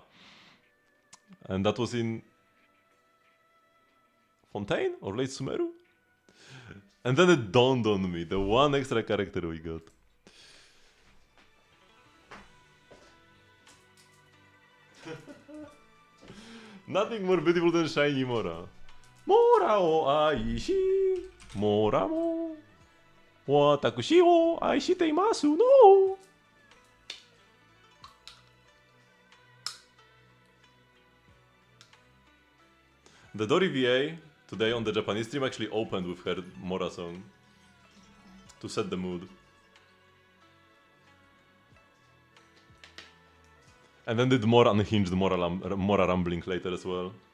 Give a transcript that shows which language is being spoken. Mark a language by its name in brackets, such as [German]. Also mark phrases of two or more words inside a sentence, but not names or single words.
[English] And that was in Fontaine or Late Sumeru? And then it dawned on me, the one extra character we got. Nothing more beautiful than shiny Mora. [Japanese] Mora o aishi, Mora mo. 私を愛していますの. [English] The Dori VA today on the Japanese stream actually opened with her Mora song to set the mood. And then did more unhinged Mora rumbling later as well.